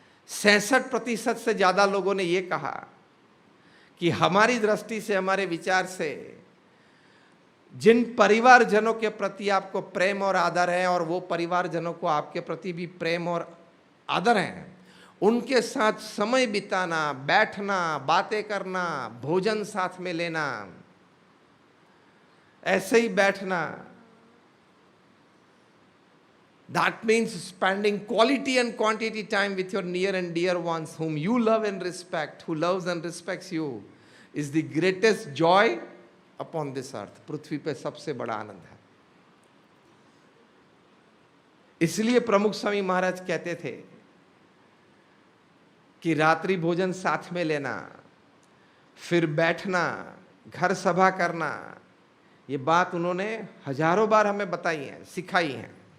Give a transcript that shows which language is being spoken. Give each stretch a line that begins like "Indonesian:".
Hindi: 66% से ज्यादा लोगों ने यह कहा कि हमारी दृष्टि से, हमारे विचार से, जिन परिवारजनों के प्रति आपको प्रेम और आदर है, और वो परिवारजनों को आपके प्रति भी प्रेम और आदर है, उनके साथ समय बिताना, बैठना, बातें करना, भोजन साथ में लेना, ऐसे ही बैठना,
English: that means spending quality and quantity time with your near and dear ones whom you love and respect, who loves and respects you, is the greatest joy upon this earth.
Hindi: पृथ्वी पे सबसे बड़ा आनंद है। इसलिए प्रमुख स्वामी महाराज कहते थे कि रात्रि भोजन साथ में लेना, फिर बैठना, घर सभा करना, ये बात उन्होंने हजारों बार हमें बताई है, सिखाई है।